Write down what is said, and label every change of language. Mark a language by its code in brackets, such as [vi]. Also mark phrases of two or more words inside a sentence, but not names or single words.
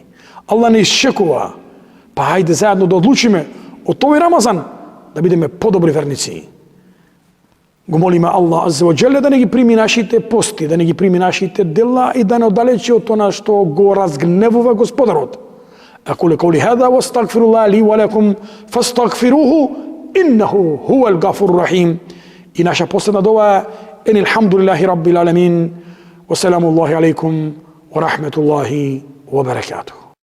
[mk] Аллах не изчекува. Па хајде заедно да одлучиме од тој Рамазан да бидеме подобри верници. Го молиме Аллах [ar] عز وجل [mk] да не ги прими нашите пости, да не ги прими нашите дела и да не оддалечи од она што го разгневува Господарот. [ar] أقول قولي هذا وأستغفر الله لي ولكم فاستغفروه إنه هو الغفور الرحيم. [mk] И наша последна дова е [ar] الحمد لله رب العالمين وسلام الله عليكم ورحمة الله وبركاته.